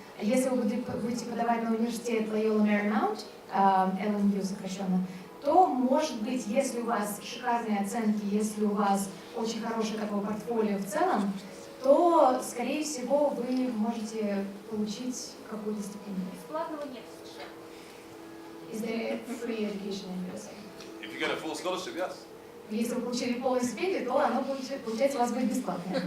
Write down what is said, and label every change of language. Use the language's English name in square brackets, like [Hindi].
[Russian] Если вы будете подавать на университет Loyola Marymount, LMU сокращенно, то, может быть, если у вас шикарные оценки, если у вас очень хорошее такое портфолио в целом, то, скорее всего, вы можете получить какую-то стипендию. Бесплатного нет в США. [English] Is there free education in USA? If you get a full scholarship, yes. [Russian] Если вы получили полную стипендию, то оно, получается, у вас будет бесплатное.